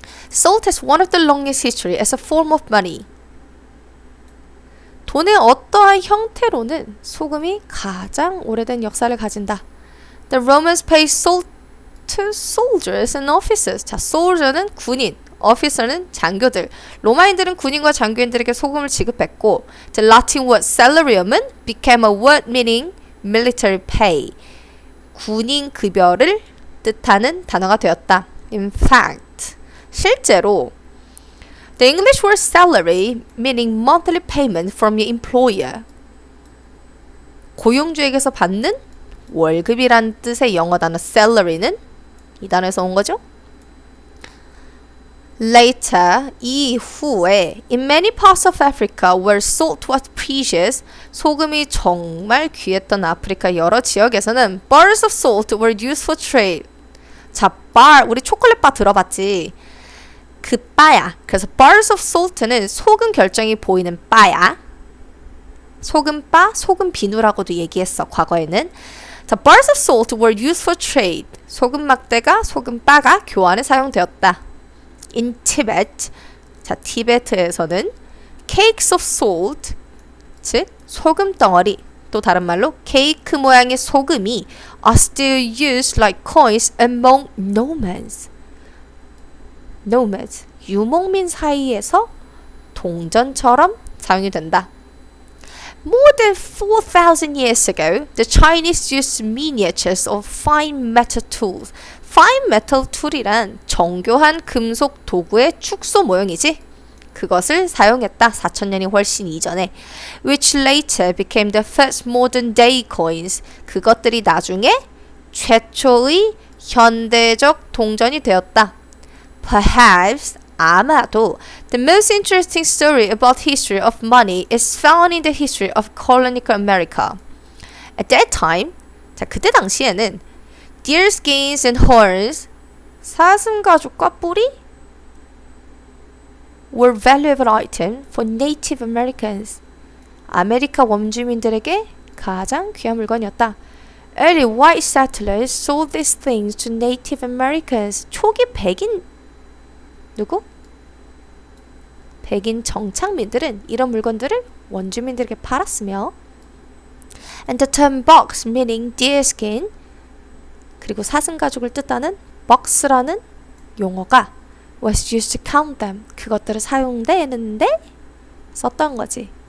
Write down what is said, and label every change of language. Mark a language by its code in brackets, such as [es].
[en] Salt has one of the longest history as a form of money. [ko] 돈의 어떠한 형태로는 소금이 가장 오래된 역사를 가진다. [en] The Romans paid salt to soldiers and officers. [ko] 자, soldier는 군인, officer는 장교들. 로마인들은 군인과 장교인들에게 소금을 지급했고, [en] the Latin word salarium은 became a word meaning military pay. [ko] 군인 급여를 뜻하는 단어가 되었다. [en] In fact, [ko] 실제로 [en] the English word salary meaning monthly payment from your employer. [ko] 고용주에게서 받는 월급이란 뜻의 영어 단어 salary는 이 단어에서 온 거죠. [en] Later, [ko] 이후에 [en] in many parts of Africa where salt was precious, [ko] 소금이 정말 귀했던 아프리카 여러 지역에서는 [en] bars of salt were used for trade. [ko] 자, bar, 우리 초콜릿 바 들어봤지? 그 바야. 그래서 bars of salt는 소금 결정이 보이는 바야. 소금 바, 소금 비누라고도 얘기했어, 과거에는. [en] 자, bars of salt were used for trade. [ko] 소금 막대가, 소금 바가 교환에 사용되었다. [en] In Tibet, [ko] 자, 티베트에서는 [en] cakes of salt, [ko] 즉 소금 덩어리, 또 다른 말로 케이크 모양의 소금이 [en] are still used like coins among nomads. [ko] nomads, 유목민 사이에서 동전처럼 사용이 된다. [en] More than 4,000 years ago, the Chinese used miniatures of fine metal tools. [ko] Fine metal tool이란 정교한 금속 도구의 축소 모형이지. 그것을 사용했다. 4,000년이 훨씬 이전에. [en] Which later became the first modern day coins. [ko] 그것들이 나중에 최초의 현대적 동전이 되었다. [en] Perhaps, [ko] 아마도 [en] the most interesting story about history of money is found in the history of colonial America. At that time, [ko] 자, 그때 당시에는 [en] deer skins and horns, [ko] 사슴 가죽과 뿔이 [en] were valuable item for Native Americans. [ko] 아메리카 원주민들에게 가장 귀한 물건이었다. [en] Early white settlers sold these things to Native Americans. [ko] 초기 백인 누구? 백인 정착민들은 이런 물건들을 원주민들에게 팔았으며, [en] and the term box meaning deer skin, [ko] 그리고 사슴 가죽을 뜻하는 box라는 용어가 [en] was used to count them. [ko] 그것들을 사용되는데 썼던 거지.